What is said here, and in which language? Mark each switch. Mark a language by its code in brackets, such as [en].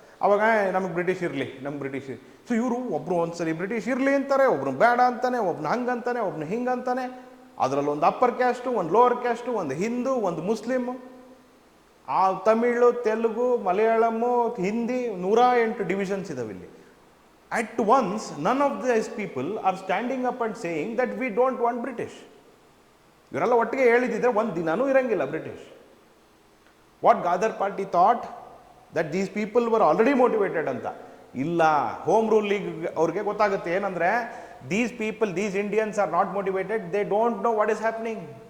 [kn] ಅವಾಗ ನಮಗೆ ಬ್ರಿಟಿಷ್ ಇರಲಿ, ನಮ್ಗೆ ಬ್ರಿಟಿಷ್. ಸೊ ಇವರು ಒಬ್ಬರು ಒಂದ್ಸಲಿ ಬ್ರಿಟಿಷ್ ಇರಲಿ ಅಂತಾರೆ, ಒಬ್ರು ಬೇಡ ಅಂತಾನೆ, ಒಬ್ನ ಹಂಗಂತಾನೆ, ಒಬ್ನ ಹಿಂಗಂತಾನೆ. ಅದರಲ್ಲಿ ಒಂದು ಅಪ್ಪರ್ ಕ್ಯಾಸ್ಟು, ಒಂದು ಲೋವರ್ ಕ್ಯಾಸ್ಟು, ಒಂದು ಹಿಂದೂ, ಒಂದು ಮುಸ್ಲಿಮು, ಆ ತಮಿಳು, ತೆಲುಗು, ಮಲಯಾಳಮು, ಹಿಂದಿ, 108 ಡಿವಿಷನ್ಸ್ ಇದಾವೆ ಇಲ್ಲಿ. [en] At once, none of these people are standing up and saying that we don't want British. [kn] ಇವರೆಲ್ಲ ಒಟ್ಟಿಗೆ ಹೇಳಿದಿದ್ರೆ ಒಂದು ದಿನಾನೂ ಇರಂಗಿಲ್ಲ British. [en] What Ghadar party thought that these people were already motivated ಅಂತ. [kn] ಇಲ್ಲ, ಹೋಮ್ ರೂಲ್ ಲೀಗ್ ಅವ್ರಿಗೆ ಗೊತ್ತಾಗುತ್ತೆ ಏನಂದ್ರೆ, [en] These people, these Indians are not motivated, they don't know what is happening.